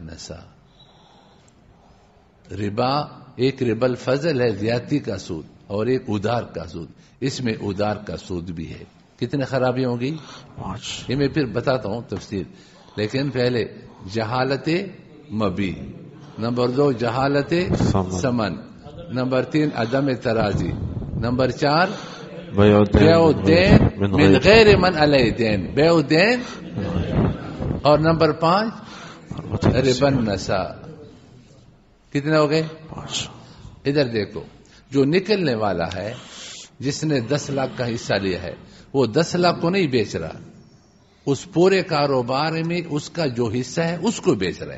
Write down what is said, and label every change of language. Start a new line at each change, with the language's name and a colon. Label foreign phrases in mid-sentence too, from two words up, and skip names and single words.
Urdu: نسا ربا، ایک
Arabic: ربا الفضل
Urdu: ہے زیادتی کا سود، اور ایک ادار کا سود. اس میں ادار کا سود بھی ہے. کتنے خرابی ہوگی؟ 5. یہ میں پھر بتاتا ہوں تفصیل، لیکن پہلے جہالت مبی، نمبر 2 جہالت ثمن، نمبر 3 عدم ترازی، نمبر 4
Arabic: بیع الدین من غیر من علیہ دین، بیع الدین،
Urdu: اور نمبر 5
Arabic: ربا النساء.
Urdu: کتنے ہو گئے؟ 5. ادھر دیکھو، جو نکلنے والا ہے جس نے 10 لاکھ کا حصہ لیا ہے، وہ 10 لاکھ کو نہیں بیچ رہا، اس پورے کاروبار میں اس کا جو حصہ ہے اس کو بیچ رہا ہے.